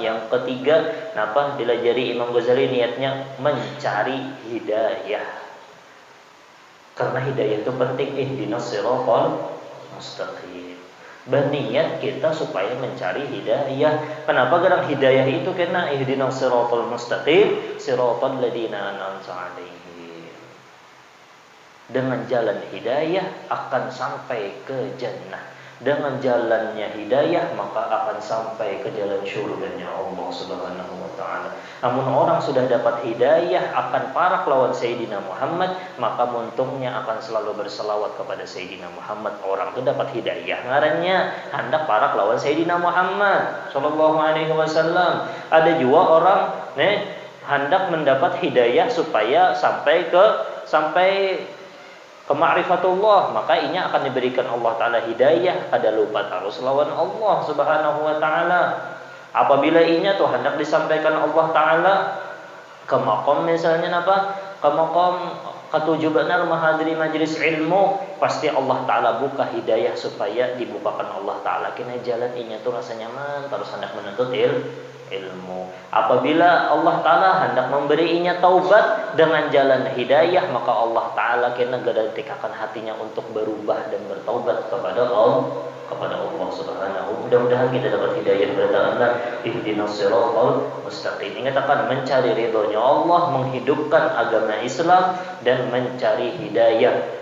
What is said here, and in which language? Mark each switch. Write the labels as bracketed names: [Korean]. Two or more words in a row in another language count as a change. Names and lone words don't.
[Banjar] Yang ketiga, kenapa dilajari Imam Ghazali niatnya mencari hidayah. Karena hidayah itu penting. [Arabic] Ihdinas siratal mustaqim. [Banjar] Berniat kita supaya mencari hidayah. Kenapa gerang hidayah itu? Karena [Arabic] ihdinas siratal mustaqim, siratal ladzina an'amta 'alaihim. [Banjar] Dengan jalan hidayah akan sampai ke jannah. Dengan jalannya hidayah maka akan sampai ke jalan syurganya Allah [Arabic] Subhanahu wa taala. [Banjar] Namun orang sudah dapat hidayah akan parak lawan Sayyidina Muhammad, maka muntungnya akan selalu berselawat kepada Sayyidina Muhammad. Orang itu dapat hidayah ngarannya hendak parak lawan Sayyidina Muhammad [Arabic] sallallahu alaihi wasallam. [Banjar] Ada juga orang hendak mendapat hidayah supaya sampai ke ma'rifatullah, maka inya akan diberikan Allah Ta'ala hidayah, ada lupa terus lawan Allah [Arabic] Subhanahu wa Ta'ala. [Banjar] Apabila inya tuh hendak disampaikan Allah Ta'ala ke maqam misalnya apa? Ke maqam ketujuh benar menghadiri majlis ilmu, pasti Allah Ta'ala buka hidayah supaya dibukakan Allah Ta'ala kena jalan inya tuh rasa nyaman terus hendak menuntut ilmu. Apabila Allah Ta'ala hendak memberinya taubat dengan jalan hidayah, maka Allah Ta'ala kena gadantikakan hatinya untuk berubah dan bertaubat kepada Allah Subhanahu. Mudah-mudahan kita dapat hidayah bertaala. [Arabic] Ihdinas siratal mustaqim. [Banjar] Ingat akan mencari ridhonya Allah, menghidupkan agama Islam dan mencari hidayah.